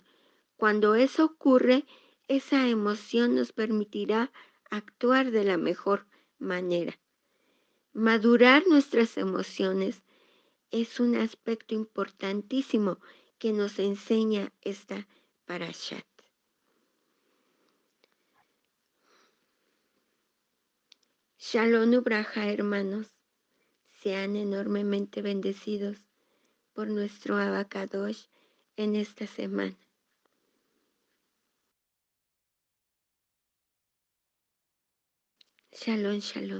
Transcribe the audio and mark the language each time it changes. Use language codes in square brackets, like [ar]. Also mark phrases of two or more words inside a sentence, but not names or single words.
[es] Cuando eso ocurre, esa emoción nos permitirá actuar de la mejor manera. Madurar nuestras emociones es un aspecto importantísimo que nos enseña esta parashat. [he] שלום וברכה, [es] hermanos, sean enormemente bendecidos por nuestro Abacadosh en esta semana. [he] שלום, שלום.